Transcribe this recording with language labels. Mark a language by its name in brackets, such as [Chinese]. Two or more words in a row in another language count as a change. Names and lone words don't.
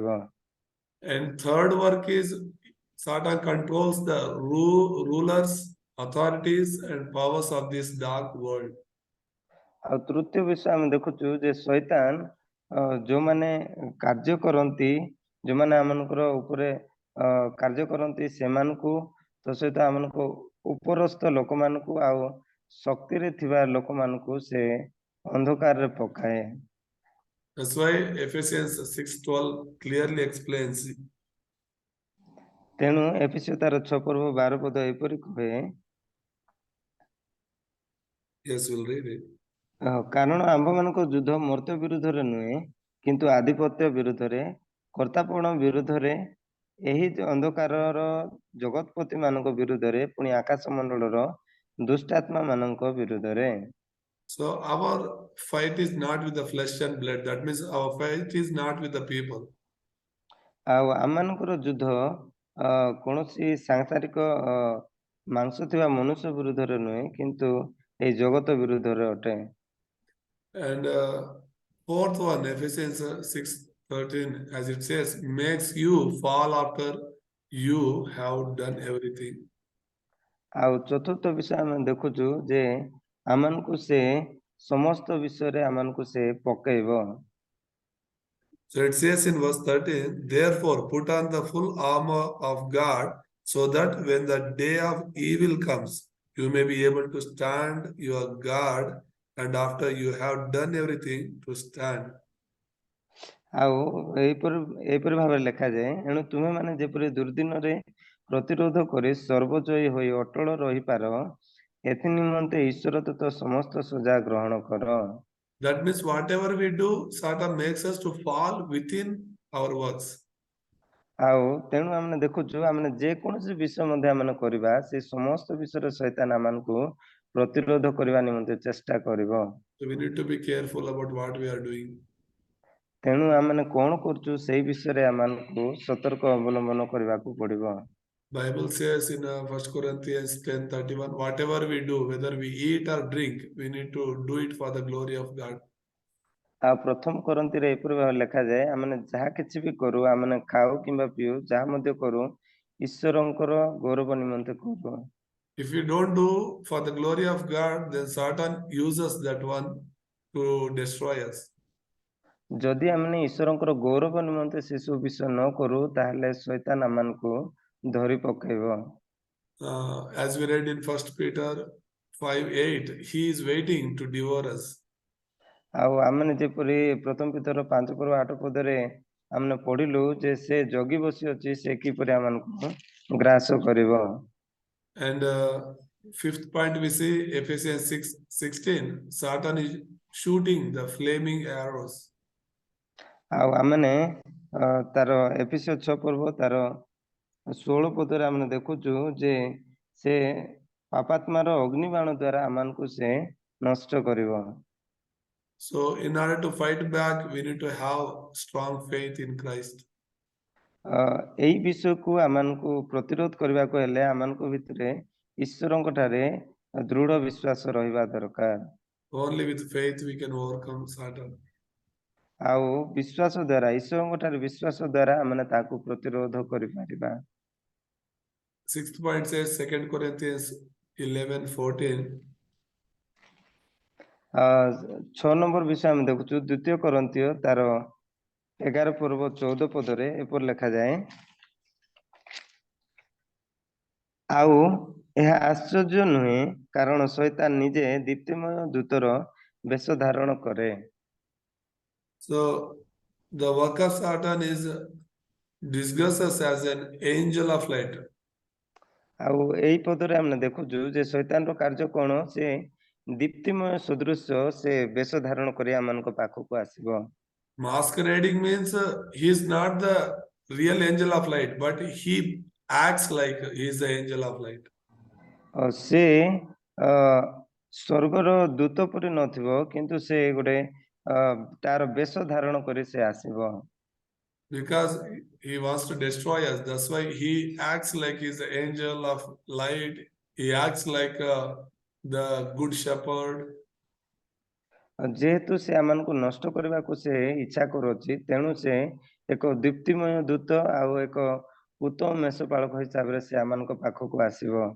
[English] And third work is Satan controls the rulers, authorities and powers of this dark world. [Odia] ଆଉ ତୃତୀୟ ବିଷୟ ଆମେ ଦେଖୁଛୁ ଯେ ଶୈତାନ ଯୋଉମାନେ କାର୍ଯ୍ୟ କରନ୍ତି, ଯୋଉମାନେ ଆମମାନଙ୍କର ଉପରେ କାର୍ଯ୍ୟ କରନ୍ତି ସେମାନଙ୍କୁ ତ ସହିତ ଆମମାନଙ୍କୁ ଉପରସ୍ଥ ଲୋକମାନଙ୍କୁ ଆଉ ଶକ୍ତିରେ ଥିବା ଲୋକମାନଙ୍କୁ ସେ ଅନ୍ଧକାରରେ ପକାଏ। [English] That's why Ephesians 6:12 clearly explains. [Odia] ତେଣୁ ଏଫେସିୟ ତାର 6 ପର୍ବ 12 ପଦ ଏପରି କହେ, [English] Yes, we'll read it. [Odia] କାରଣ ଆମ୍ଭମାନଙ୍କ ଯୁଦ୍ଧ ମର୍ତ୍ତ୍ୟ ବିରୁଦ୍ଧରେ ନୁହେଁ କିନ୍ତୁ ଆଧିପତ୍ୟ ବିରୁଦ୍ଧରେ, କର୍ତ୍ତାପଣ ବିରୁଦ୍ଧରେ, ଏହି ଅନ୍ଧକାରର ଜଗତପତି ମାନଙ୍କ ବିରୁଦ୍ଧରେ, ପୁଣି ଆକାଶ ମଣ୍ଡଳର ଦୁଷ୍ଟାତ୍ମା ମାନଙ୍କ ବିରୁଦ୍ଧରେ। [English] So our fight is not with the flesh and blood. That means our fight is not with the people. [Odia] ଆଉ ଆମମାନଙ୍କର ଯୁଦ୍ଧ କୌଣସି ସାଂସାରିକ ମାଂସ ଥିବା ମନୁଷ୍ୟ ବିରୁଦ୍ଧରେ ନୁହେଁ କିନ୍ତୁ ଏହି ଜଗତ ବିରୁଦ୍ଧରେ ଅଟେ। [English] And fourth one, Ephesians 6:13, as it says, makes you fall after you have done everything. [Odia] ଆଉ ଚତୁର୍ଥ ବିଷୟ ଆମେ ଦେଖୁଛୁ ଯେ ଆମମାନଙ୍କୁ ସେ ସମସ୍ତ ବିଷୟରେ ଆମମାନଙ୍କୁ ସେ ପକେଇବ। [English] So it says in verse 13, therefore put on the full armor of God so that when the day of evil comes, you may be able to stand your guard, and after you have done everything, to stand. [Odia] ଆଉ ଏହିପରି ଭାବରେ ଲେଖାଯାଏ, ଏଣୁ ତୁମେମାନେ ଯେପରି ଦୁର୍ଦିନରେ ପ୍ରତିରୋଧ କରି ସର୍ବଜୟୀ ହୋଇ ଅଟଳ ରହିପାର ଏଥି ନିମନ୍ତେ ଈଶ୍ୱର ଦତ୍ତ ସମସ୍ତ ସଜା ଗ୍ରହଣ କର। [English] That means whatever we do, Satan makes us to fall within our works. [Odia] ଆଉ ତେଣୁ ଆମେ ଦେଖୁଛୁ ଆମେ ଯେକୌଣସି ବିଷୟ ମଧ୍ୟ ଆମେ କରିବା ସେ ସମସ୍ତ ବିଷୟରେ ଶୈତାନ ଆମମାନଙ୍କୁ ପ୍ରତିରୋଧ କରିବା ନିମନ୍ତେ ଚେଷ୍ଟା କରିବ। [English] So we need to be careful about what we are doing. [Odia] ତେଣୁ ଆମେ କଣ କରୁଛୁ ସେଇ ବିଷୟରେ ଆମମାନଙ୍କୁ ସତର୍କ ଅବଲମ୍ବନ କରିବାକୁ ପଡିବ। [English] Bible says in 1 Corinthians 10:31, whatever we do, whether we eat or drink, we need to do it for the glory of God. [Odia] ଆଉ ପ୍ରଥମ କରନ୍ତିରେ ଏପରି ଭାବରେ ଲେଖାଯାଏ, ଆମେ ଯାହା କିଛି ବି କରୁ, ଆମେ ଖାଉ କିମ୍ବା ପିଉ, ଯାହା ମଧ୍ୟ କରୁ ଈଶ୍ୱରଙ୍କର ଗୌରବ ନିମନ୍ତେ କରୁ। [English] If we don't do for the glory of God, then Satan uses that one to destroy us. [Odia] ଯଦି ଆମେ ଈଶ୍ୱରଙ୍କର ଗୌରବ ନିମନ୍ତେ ସେ ସବୁ ବିଷୟ ନ କରୁ ତାହେଲେ ଶୈତାନ ଆମମାନଙ୍କୁ ଧରି ପକାଇବ। [English] As we read in 1 Peter 5:8, he is waiting to devour us. [Odia] ଆଉ ଆମେ ଯେପରି ପ୍ରଥମ ପିତର 5:8 ଆମେ ପଢିଲୁ ଯେ ସେ ଜଗି ବସି ଅଛି ସେ କିପରି ଆମମାନଙ୍କୁ ଗ୍ରାସ କରିବ। [English] And fifth point we see Ephesians 6:16, Satan is shooting the flaming arrows. [Odia] ଆଉ ଆମେ ତାର ଏଫେସୀୟ 6 ତାର 16 ଆମେ ଦେଖୁଛୁ ଯେ ସେ ପାପାତ୍ମାର ଅଗ୍ନିବାଣ ଦ୍ୱାରା ଆମମାନଙ୍କୁ ସେ ନଷ୍ଟ କରିବ। [English] So in order to fight back, we need to have strong faith in Christ. [Odia] ଏଇ ବିଷୟକୁ ଆମମାନଙ୍କୁ ପ୍ରତିରୋଧ କରିବାକୁ ହେଲେ ଆମମାନଙ୍କ ଭିତରେ ଈଶ୍ୱରଙ୍କ ଠାରେ ଦୃଢ ବିଶ୍ୱାସ ରହିବା ଦରକାର। [English] Only with faith we can overcome Satan. [Odia] ଆଉ ବିଶ୍ୱାସ ଦ୍ୱାରା ଈଶ୍ୱରଙ୍କ ଠାରେ ବିଶ୍ୱାସ ଦ୍ୱାରା ଆମେ ତାକୁ ପ୍ରତିରୋଧ କରିପାରିବା। [English] Sixth point says 2 Corinthians 11:14. [Odia] 6 ନମ୍ବର ବିଷୟ ଆମେ ଦେଖୁଛୁ 2 କରନ୍ଥୀୟ ତାର 11:14 ଏପରି ଲେଖାଯାଏ, ଆଉ ଏହା ଆଶ୍ଚର୍ଯ୍ୟ ନୁହେଁ କାରଣ ଶୈତାନ ନିଜେ ଦୀପ୍ତିମୟ ଦୂତର ବେଶ ଧାରଣ କରେ। [English] So the work of Satan is disguises as an angel of light. [Odia] ଆଉ ଏଇ ପଦରେ ଆମେ ଦେଖୁଛୁ ଯେ ଶୈତାନର କାର୍ଯ୍ୟ କଣ, ସେ ଦୀପ୍ତିମୟ ସଦୃଶ୍ୟ ସେ ବେଶ ଧାରଣ କରି ଆମମାନଙ୍କ ପାଖକୁ ଆସିବ। [English] Masquerading means he is not the real angel of light, but he acts like he is the angel of light. [Odia] ସେ ସ୍ୱର୍ଗର ଦୂତ ପରି ନଥିବ କିନ୍ତୁ ସେ ଗୋଟେ ତାର ବେଶ ଧାରଣ କରି ସେ ଆସିବ। [English] Because he wants to destroy us, that's why he acts like he's the angel of light. He acts like the good shepherd. [Odia] ଯେହେତୁ ସେ ଆମମାନଙ୍କୁ ନଷ୍ଟ କରିବାକୁ ସେ ଇଚ୍ଛା କରୁଛି, ତେଣୁ ସେ ଏକ ଦୀପ୍ତିମୟ ଦୂତ ଆଉ ଏକ ଉତ୍ତମ ମେଷପାଳକ ହିସାବରେ ସେ ଆମମାନଙ୍କ ପାଖକୁ ଆସିବ।